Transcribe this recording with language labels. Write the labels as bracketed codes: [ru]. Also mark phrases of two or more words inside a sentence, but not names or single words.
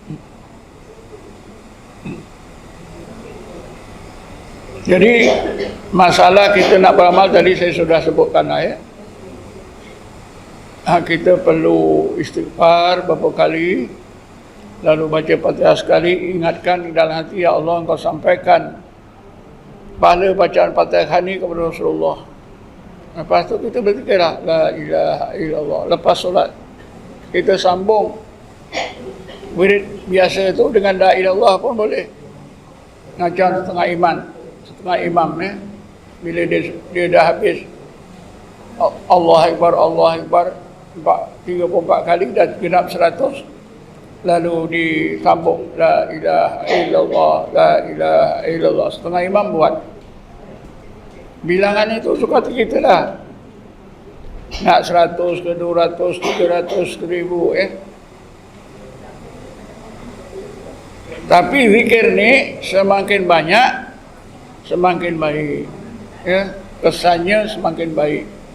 [ms] Jadi masalah kita nak beramal tadi saya sudah sebutkan ya. Kita perlu istighfar beberapa kali, lalu baca Fatihah sekali, ingatkan dalam hati, [ar] ya Allah [ms] Engkau sampaikan pahala bacaan Fatihah ni kepada Rasulullah. Lepas tu kita berzikirlah [ar] la ilaha illallah. [ms] Lepas solat kita sambung wirid biasa itu dengan [ar] la ilaha illallah [ms] pun boleh. Ngajar setengah imam bila dia dah habis [ar] Allah Akbar [ms] 34 kali dan genap 100, lalu disambung [ar] la ilaha illallah, la ilaha illallah. [ms] Setengah imam buat bilangan itu suka kita lah, nak 100 ke 200 300 ke 1000 tapi zikir ni semakin banyak semakin baik ya, kesannya semakin baik.